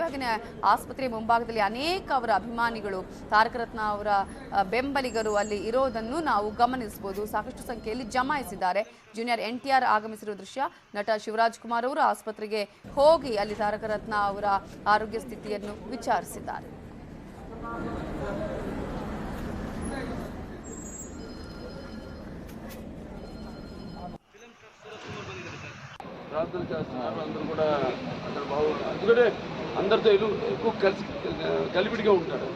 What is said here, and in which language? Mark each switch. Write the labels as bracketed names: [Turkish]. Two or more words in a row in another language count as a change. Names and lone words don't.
[Kannada] ಹಾಗೆಯೇ ಆಸ್ಪತ್ರೆಯ ಮುಂಭಾಗದಲ್ಲಿ ಅನೇಕ ಅವರ ಅಭಿಮಾನಿಗಳು, ತಾರಕ ರತ್ನ ಅವರ ಬೆಂಬಲಿಗರು ಅಲ್ಲಿ ಇರೋದನ್ನು ನಾವು ಗಮನಿಸಬಹುದು. ಸಾಕಷ್ಟು ಸಂಖ್ಯೆಯಲ್ಲಿ ಜಮಾಯಿಸಿದ್ದಾರೆ. ಜೂನಿಯರ್ NTR ಆಗಮಿಸಿರುವ ದೃಶ್ಯ. ನಟ ಶಿವರಾಜ್ ಕುಮಾರ್ ಅವರು ಆಸ್ಪತ್ರೆಗೆ ಹೋಗಿ ಅಲ್ಲಿ ತಾರಕ ರತ್ನ ಅವರ ಆರೋಗ್ಯ ಸ್ಥಿತಿಯನ್ನು ವಿಚಾರಿಸಿದ್ದಾರೆ. [Telugu] ప్రార్థన చేస్తున్నారు. అందరూ కూడా అందరు బాగున్నారు. ఎందుకంటే అందరితో ఎక్కువ కలిపిడిగా ఉంటాడు.